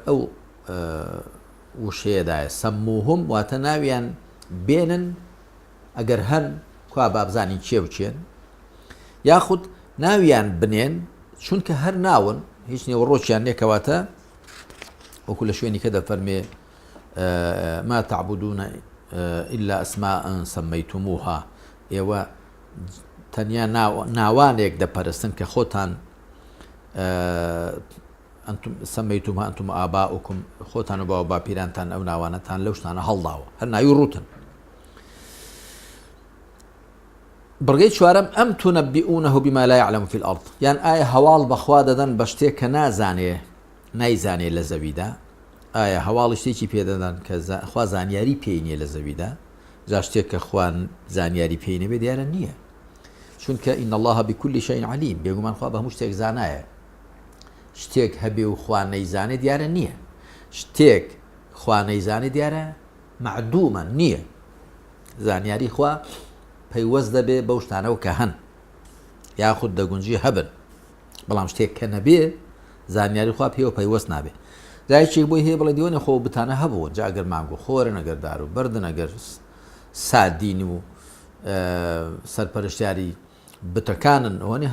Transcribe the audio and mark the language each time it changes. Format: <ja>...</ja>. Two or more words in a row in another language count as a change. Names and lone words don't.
<ckb>ئەو وشەیەدایە سەموهم واتە ناویان بێنن ئەگەر هەن کوا بابزانی چێ بچێن یاخود ناویان بنێن چونکە هەر ناون هیچ نێوەڕۆکیان نێکەواتە وەکو لە شوێنی کە دەفەرمێ</ckb> <ar>ما تعبدون إلا أسماء سميتموها</ar> <ckb>ئێوە تەنیا ناوانێک دەپەرستن کە خۆتان</ckb> <ar>أنتم سميتموها أنتم آباؤكم</ar> <ckb>خۆتان و باو باپیرانتان ئەو ناوانەتان لەو شتانە هەڵداوە هەر ناوی ڕوتن بڕگەی چوارەم</ckb> <ar>ئەم تونەبیئونەه بما لا يعلم في الأرض</ar> <ckb>یان ئایا هەواڵ بەخوا دەدەن بە شتێک کە نایزانێ لە زەویدا ئایا هەواڵی شتێکی پێدەدەن کە خوا زانیاری پێی نییە لە زەویدا جا شتێک کە خوان زانیاری پێی نەبێ دیارە نییە چونکە</ckb> <ar>ئین الله بكل شيء علیم</ar> <ckb>بێگومان خوا بە هەموو شتێک زانایە شتێک هەبێ و خوا نەیزانێ دیارە نییە شتێک خوا نەیزانێ دیارە معدومە نییە زانیاری خوا پەیوەست دەبێ بەو شتانەوە کە هەن یاخود دەگونجی هەبن بەڵام شتێک کە نەبێ زانیاری خوا پێوە پەیوەست نابێ دایکێک بۆی هەیە بڵێ دیوەنێ خۆ بتانە هەبوون جا ئەگەر مانگ و خۆرن ئەگەر دار و بەردن ئەگەر سادین و سەرپەرشتیاری بتەکانن ئەوانێ</ckb>